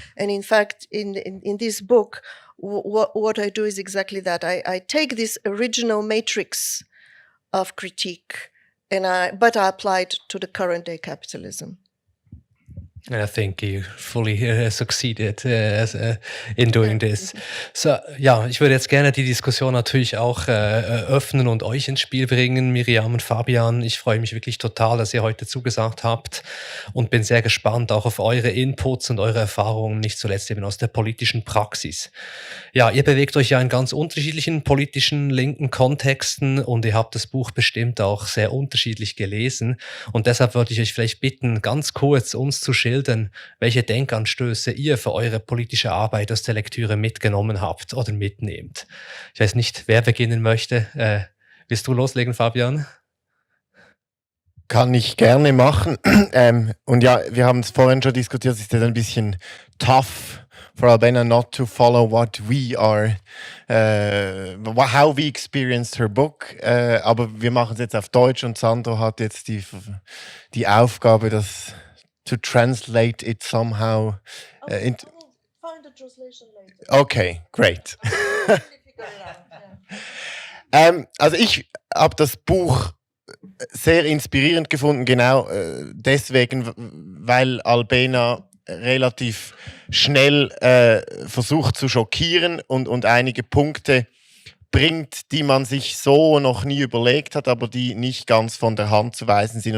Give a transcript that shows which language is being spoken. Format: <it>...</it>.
<en>And in fact, in this book, what I do is exactly that. I take this original matrix of critique, but I apply it to the current day capitalism. And I think you fully succeeded in doing this.</en> <de>So, ja, ich würde jetzt gerne die Diskussion natürlich auch öffnen und euch ins Spiel bringen, Miriam und Fabian. Ich freue mich wirklich total, dass ihr heute zugesagt habt und bin sehr gespannt auch auf eure Inputs und eure Erfahrungen, nicht zuletzt eben aus der politischen Praxis. Ja, ihr bewegt euch ja in ganz unterschiedlichen politischen linken Kontexten und ihr habt das Buch bestimmt auch sehr unterschiedlich gelesen. Und deshalb würde ich euch vielleicht bitten, ganz kurz uns zu schildern, welche Denkanstöße ihr für eure politische Arbeit aus der Lektüre mitgenommen habt oder mitnehmt. Ich weiß nicht, wer beginnen möchte. Willst du loslegen, Fabian? Kann ich gerne machen. Und ja, wir haben es vorhin schon diskutiert, es ist ein bisschen</de> <en>tough for Albena not to follow what we are, how we experienced her book.</en> <de>Aber wir machen es jetzt auf Deutsch und Sandro hat jetzt die Aufgabe, das</de> <en>to translate it somehow. I will find a translation later. Okay, great.</en> <de>Also ich habe das Buch sehr inspirierend gefunden, genau deswegen, weil Albena relativ schnell versucht zu schockieren und einige Punkte bringt, die man sich so noch nie überlegt hat, aber die nicht ganz von der Hand zu weisen sind.</de>